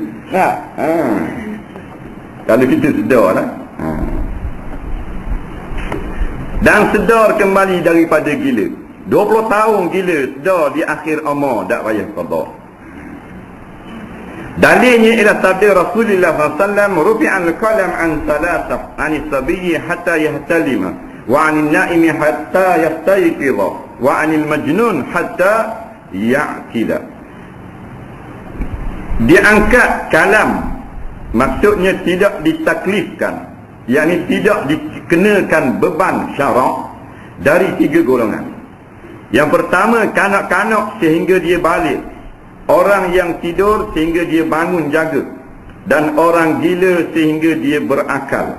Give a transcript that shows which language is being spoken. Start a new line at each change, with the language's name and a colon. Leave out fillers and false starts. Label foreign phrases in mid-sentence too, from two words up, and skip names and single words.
Malay: Kalau kita sedar lah. Dan sedar kembali daripada gila. 20 tahun gila, sedar di akhir umur, tak payah qada. Dalilnya ila sabda Rasulullah SAW,
Arabic: رفع القلم عن ثلاثة، عن الصبي حتى يحتلم، وعن النائم حتى يستيقظ، وعن المجنون حتى يعقل.
Malay: Diangkat kalam, maksudnya tidak ditaklifkan, yakni tidak dikenakan beban syarak dari 3 golongan. Yang pertama, kanak-kanak sehingga dia balik, orang yang tidur sehingga dia bangun jaga, dan orang gila sehingga dia berakal.